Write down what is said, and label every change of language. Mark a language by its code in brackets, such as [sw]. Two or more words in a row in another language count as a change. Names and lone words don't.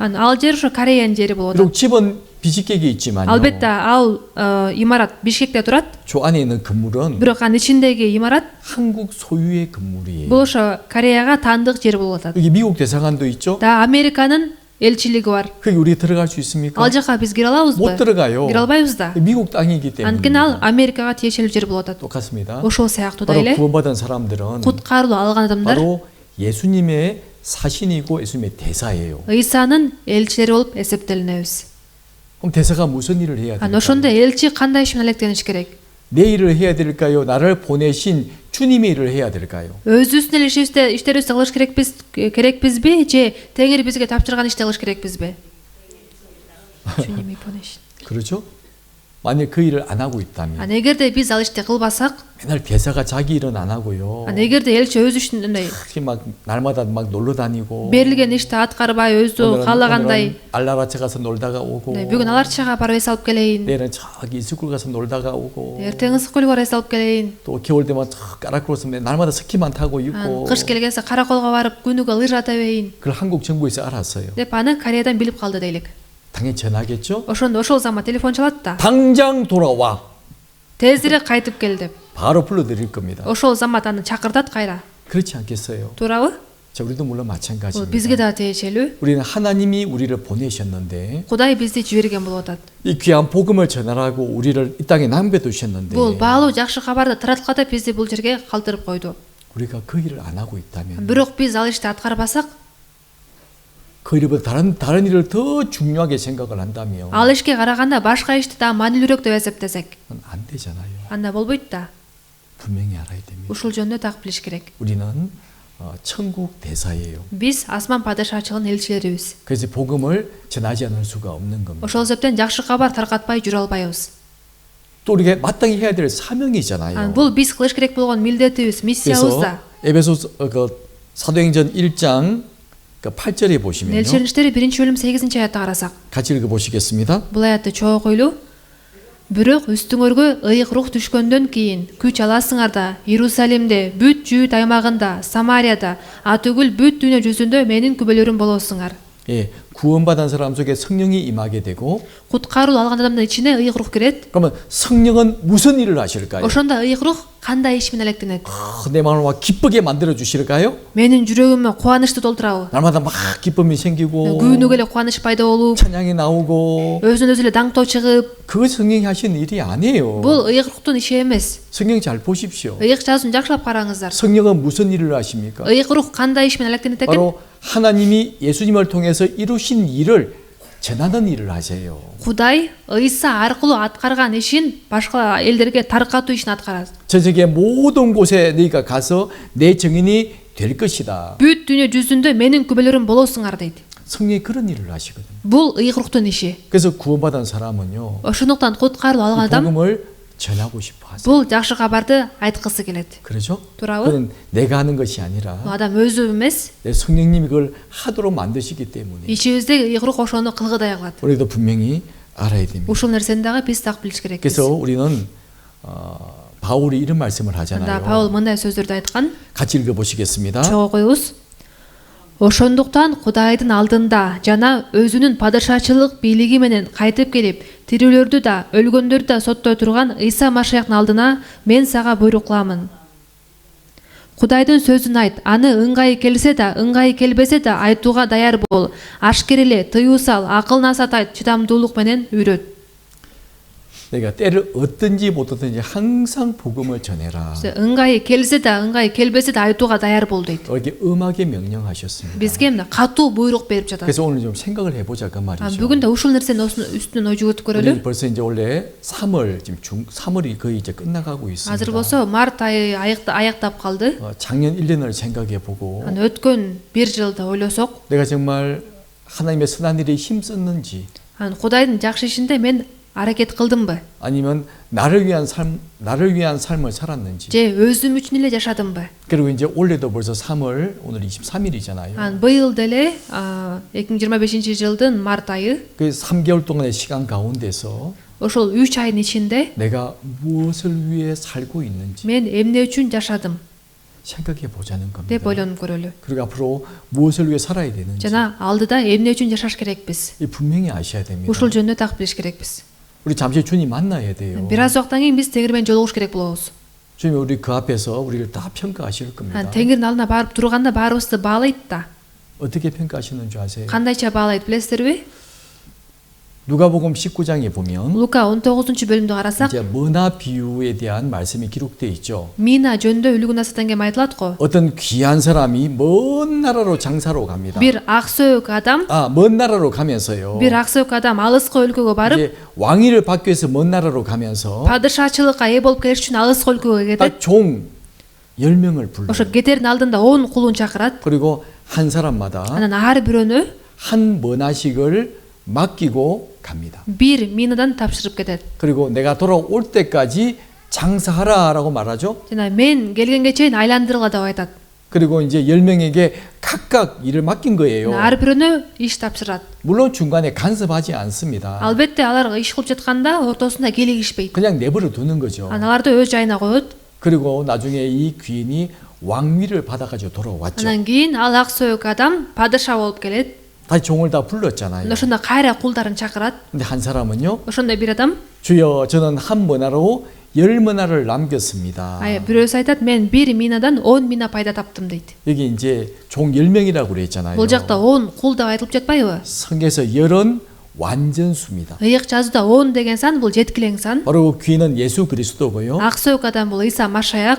[ky] Ал жер ошо Кореянын жери болот. [ko] 그리고 집은 비식객에 있지만요. [ky] Албетте ал имарат Бишкекте турат. [ko] 저 안에 있는 건물은 [ky] Бирок анын ичиндеги имарат [ko] 한국 소유의 건물이에요. [ky] бул ошо Кореяга таандык жер болуп атат. [ko] 여기 미국 대사관도 있죠? [ky] Да, Американын элчилиги бар. [ko] 거기 우리 들어갈 수 있습니까? [ky] Ал жака биз кире алабызбы? [ko] 못 들어가요. [ky] Кире албайбыз да. [ko] 미국 땅이기 [ky] Анткени ал [ko] 때문에 [ky] Америкага тиешелүү жер болуп атат. [ko] 똑같습니다. [ky] Ошол сыяктуу [ko] 바로 [ky] эле [ko] 구원받은 사람들은 [ky] куткарылуу алган адамдар [ko] 바로 예수님의 사신이고 예수님의 대사예요. [ky] Ыйсанын элчилери болуп эсептелинебиз. [ko] 그럼 대사가 무슨 일을 해야 [ky] Ан [ko] 될까요? [ky] ошондо элчи кандай иш менен алектениш керек? [ko] 내 일을 해야 될까요? 나를 보내신 주님의 일을 해야 될까요? [ky] Өзүбүздүн эле иштерибизди кылыш керекпизби же Теңир бизге тапшырган ишти кылыш керекпизби? [ko] 그렇죠? 만약 그 일을 안 하고 있다면 [ky] Ан эгерде биз ал ишти кылбасак, [ko] 맨날 대사가 자기 일은 안 하고요. [ky] ан эгерде элчи өз ишин [ko] 특히 막 날마다 막 놀러 다니고 [ky] берилген ишти аткарбай өзү каалагандай, [ko] 알라라체 가서 놀다가 오고 [ky] бүгүн аларчага барып эс алып келейин, [ko] 내일은 저기 스쿨 가서 놀다가 오고 [ky] эртең ысыккөлгө барып эс алып келейин, [ko] 또 겨울 되면 저 까라크로스 날마다 스키만 타고 있고 [ky] кыш келгенсе караколго барып күнүгө лыжа ата берейин [ko] 그걸 한국 정부에서 알았어요. [ky] деп аны Кореядан билип калды дейлик. [ko] 당연히 전하겠죠? [ky] Ошондо ошол замат телефон чалат да. [ko] 당장 돌아와. [ky] Тезирээк кайтып кел деп. [ko] 바로 불러드릴 겁니다. [ky] Ошол замат аны чакыртат кайра. [ko] 그렇지 않겠어요? [ky] Туурабы? [ko] 자, 우리도 물론 [ky] Бул [ko] 마찬가지입니다. [ky] бизге да тиешелүү. [ko] 우리는 하나님이 우리를 보내셨는데 [ky] Кудай бизди жиберген болуп атат. [ko] 이 귀한 복음을 전하라고 우리를 이 땅에 남겨두셨는데 [ky] Бул баалуу жакшы кабарды таратканда бизди бул жерге калтырып койду. [ko] 우리가 그 일을 안 하고 있다면 [ky] Бирок биз ал ишти аткарбасак, [ko] 그 일보다 다른 일을 더 중요하게 생각을 한다면 [ky] ал ишке караганда башка ишти да маанилүүрөөк деп эсептесек, [ko] 그건 안 되잖아요. [ky] анда болбойт да. [ko] 분명히 알아야 됩니다. [ky] Ушул жөнүндө так билиш керек. [ko] 우리는 천국 대사예요. [ky] Биз асман падышачылыгын элчилерибиз. [ko] 그래서 복음을 전하지 않을 수가 없는 겁니다. [ky] Ошол себептен жакшы кабар таркатпай жүрө албайбыз. [ko] 또 우리가 마땅히 해야 될 사명이잖아요. [ky] Бул биз кылыш керек болгон милдетибиз, миссиябыз [ko] 그래서 [ky] да. [ko] 에베소 사도행전 1장 8절에 보시면요. [ky] Элчилер иштери 1-бөлүм 8-аятты карасак, [ko] 같이 읽어보시겠습니다. [ky] бул аятты чогуу окуйлу. Бирок үстүңөргө ыйык рух түшкөндөн кийин күч аласыңар да Иерусалимде, бүт Жүйүт аймагында, Самарияда, атүгүл бүт дүйнө жүзүндө менин күбөлөрүм болосуңар. [ko] 예, 구원받은 사람 속에 성령이 임하게 되고, [ky] Куткаруу алган адамдын ичине ыйык рух кирет. [ko] 그러면 성령은 무슨 일을 하실까요? [ky] Ошондо ыйык рух кандай иш менен алектенет? [ko] 내 마음을 막 기쁘게 만들어 주실까요? [ky] Менин жүрөгүмө кубанычты толтурабы? [ko] 날마다 막 기쁨이 생기고 [ky] Күнүгө эле кубаныч пайда болуп, [ko] 찬양이 나오고, [ky] өзүнөн өзү эле даңктоо чыгып, [ko] 그거 성령이 하시는 일이 아니에요. [ky] бул ыйык рухтун иши эмес. [ko] 성령 잘 보십시오. [ky] ыйык жазуун жакшылап караңыздар. [ko] 성령은 무슨 일을 하십니까? [ky] ыйык рух кандай иш менен алектенет экен? [ko] 바로 하나님이 예수님을 통해서 이루신 일을 전하는 일을 하세요. [ky] Кудай ыйса аркылуу аткарган ишин башка элдерге таркатуу ишин аткарат. [ko] 전 세계 모든 곳에 너희가 가서 내 증인이 될 것이다. [ky] Бүт дүйнө жүзүндө менин күбөлөрүм болосуңар дейт. [ko] 성령이 그런 일을 하시거든요. [ky] Бул ыйык рухтун иши. [ko] 그래서 구원받은 사람은요, [ky] Ошондуктан куткаруу алган [ko] 이 [ky] адам [ko] 복음을 전하고 싶어 하세요. [ky] бул жакшы кабарды айткысы келет. [ko] 그렇죠? [ky] туурабы? [ko] 그건 내가 하는 것이 아니라 [ky] Бул адам өзү эмес, [ko] 내 성령님이 그걸 하도록 만드시기 때문에 [ky] ичибиздеги ыйык рух ошону кылгыдай кылат. [ko] 우리도 분명히 알아야 됩니다. [ky] Ушул нерсени дагы биз так билиш керекпиз. [ko] 그래서 우리는 바울이 이런 말씀을 [ky] Анда [ko] 하잖아요. [ky] Паул мындай сөздөрдү айткан. [ko] 같이 읽어보시겠습니다. [ky] Чогуу окуйбуз. Ошондуктан Кудайдын алдында жана өзүнүн падышачылык бийлиги менен кайтып келип, тирүүлөрдү да, өлгөндөрдү да соттой турган Ыйса Машаяктын алдына мен сага буйрук кыламын. Кудайдын сөзүн айт, аны ыңгайы келсе да, ыңгайы келбесе да айтууга даяр бол. Ашкер эле, тыюу сал, акыл насаат айт, чыдамдуулук менен үйрөт. [ko] 내가 때를 얻든지 못 얻든지 항상 복음을 전해라. [ky] ыңгайы келсе да, ыңгайы келбесе да айтууга даяр бол дейт. [ko] 이렇게 음하게 명령하셨습니다. [ky] Бизге мына катуу буйрук берип жатат. [ko] 그래서 오늘 좀 생각을 해보자 그 말이죠. [ky] Бүгүн да ушул нерсени үстүнөн ой жүгүртүп көрөлү. [ko] 우리 벌써 이제 원래 3월 지금 3월이 거의 이제 끝나가고 있습니다. [ky] Азыр болсо март айы аяктап калды. [ko] 작년 1년을 생각해 보고 [ky] Өткөн бир жылды ойлосок, [ko] 내가 정말 하나님의 선한 일에 힘썼는지 [ky] Кудайдын жакшы ишинде мен аракет кылдымбы? [ko] 아니면 나를 위한 삶을 살았는지. [ky] Же өзүм үчүн эле жашадымбы? [ko] 그리고 이제 올해도 벌써 3월 오늘 23일이잖아요. [ky] Быйыл деле 2025 март айы [ko] 그 3개월 동안의 시간 가운데서 [ky] ошол 3 айдын ичинде [ko] 내가 무엇을 위해 살고 있는지 [ky] мен эмне үчүн жашадым [ko] 생각해 보자는 겁니다. [ky] деп ойлонуп көрөлү. [ko] 그리고 앞으로 무엇을 위해 살아야 되는지 [ky] жана алдыда эмне үчүн жашаш керекпиз? [ko] 이 분명히 아셔야 됩니다. [ky] Ушул жөнүндө так билиш керекпиз. [ko] 우리 잠시 주님 만나야 돼요. [ky] Бир аз убакыттан кийин биз Теңир менен жолугуш керек болобуз. [ko] 주님이 우리 그 앞에서 우리를 다 평가하실 겁니다. [ky] Теңирдин алдына барып турганда баарыбызды баалайт да. [ko] 어떻게 평가하시는 줄 아세요? [ky] Кандайча баалайт билесиздерби? [ko] 누가복음 19장에 보면 [ky] Лука 19-бөлүмдү карасак, [ko] 이제 머나 비유에 대한 말씀이 기록되어 있죠. [ky] Мина жөнүндө үлгү насаттан кем айтылат го. [ko] 어떤 귀한 사람이 먼 나라로 장사로 갑니다. [ky] Бир аксөөк адам, [ko] 먼 나라로 가면서요. [ky] бир аксөөк адам алыска өлкөгө барып, [ko] 이제 왕위를 받기 위해서 먼 나라로 가면서 [ky] падышачылыкка ээ болуп келиш үчүн алыска өлкөгө кетет. [ko] 딱 종 10명을 불러요. [ky] Ошо кетердин алдында 10 кулун чакырат. [ko] 그리고 한 사람마다 [ky] Анан ар бирөөнү [ko] 한 머나씩을 맡기고 갑니다. [ky] бир минадан тапшырып кетет. [ko] 그리고 내가 돌아올 때까지 장사하라라고 말하죠. [ky] жана мен келгенге чейин айландыргыла деп айтат. [ko] 그리고 이제 10명에게 각각 일을 맡긴 거예요. [ky] ар бирөөнү иш тапшырат. [ko] 물론 중간에 간섭하지 않습니다. [ky] Албетте алар иш кылып жатканда ортосунда келигишпейт. [ko] 그냥 내버려 두는 거죠. [ky] аларды өз жайына коет. [ko] 그리고 나중에 이 귀인이 왕위를 받아가지고 돌아왔죠. [ky] Анан кийин ал аксөөк адам падыша болуп келет. [ko] 다시 종을 다 불렀잖아요. [ky] ошондо кайра кулдарын чакырат. [ko] 근데 한 사람은요. [ky] ошондо бир адам, [ko] 주여 저는 한 머나로 10머나를 남겼습니다. [ky] бирөөсү айтат, мен бир минадан 10 мина пайда таптым дейт. [ko] 여기 이제 종 10명이라고 그랬잖아요. [ky] Бул жакта 10 кул деп айтылып жатпайбы? [ko] 성경에서 10은 완전수입니다. [ky] ыйык жазууда 10 деген сан бул жеткилең сан. [ko] 바로 귀인은 예수 그리스도고요. [ky] аксөөк адам бул Ыйса Машаяк.